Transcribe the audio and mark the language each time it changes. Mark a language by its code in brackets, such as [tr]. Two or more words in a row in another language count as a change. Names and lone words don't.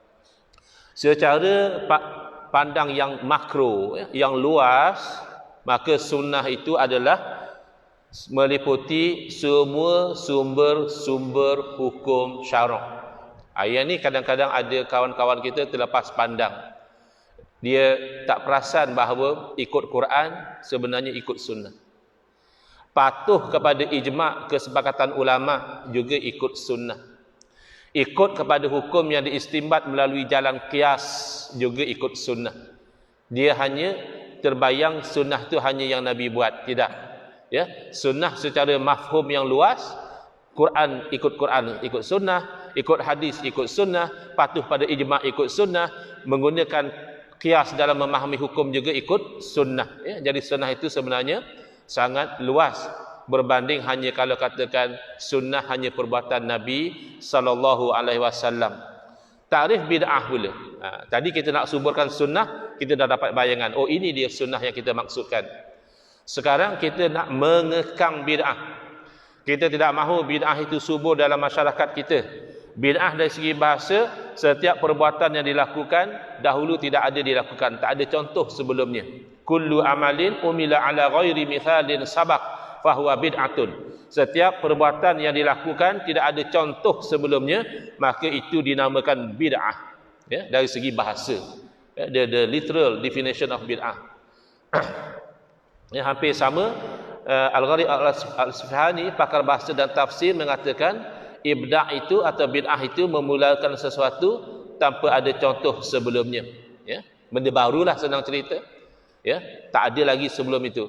[ms] Secara pandang yang makro, yang luas, maka sunnah itu adalah meliputi semua sumber-sumber hukum syarak. Yang ni kadang-kadang ada kawan-kawan kita terlepas pandang. Dia tak perasan bahawa ikut Quran sebenarnya ikut sunnah. Patuh kepada ijma' kesepakatan ulama juga ikut sunnah. Ikut kepada hukum yang diistimbat melalui jalan qiyas juga ikut sunnah. Dia hanya terbayang sunnah itu hanya yang Nabi buat, tidak. Sunnah secara mafhum yang luas, Quran ikut sunnah, ikut hadis ikut sunnah, patuh pada ijma' ikut sunnah, menggunakan qiyas dalam memahami hukum juga ikut sunnah. Jadi sunnah itu sebenarnya sangat luas berbanding hanya kalau katakan sunnah hanya perbuatan Nabi [ar] صلى الله عليه وسلم. [ms] Takrif bid'ah pula. Tadi kita nak suburkan sunnah, kita dah dapat bayangan. Oh, ini dia sunnah yang kita maksudkan. Sekarang kita nak mengekang bid'ah. Kita tidak mahu bid'ah itu subur dalam masyarakat kita. Bid'ah dari segi bahasa, setiap perbuatan yang dilakukan dahulu tidak ada dilakukan, tak ada contoh sebelumnya. [ar] كل عمل عمل على غير مثال سبق فهو بدعة. [ms] Setiap perbuatan yang dilakukan tidak ada contoh sebelumnya, maka itu dinamakan bid'ah. Dari segi bahasa, [en] the literal definition of bid'ah. [ms] Hampir sama. Al-Gharib Al-Sufhani, pakar bahasa dan tafsir, mengatakan ibda' itu atau bid'ah itu memulakan sesuatu tanpa ada contoh sebelumnya. Benda barulah, senang cerita. Tak ada lagi sebelum itu.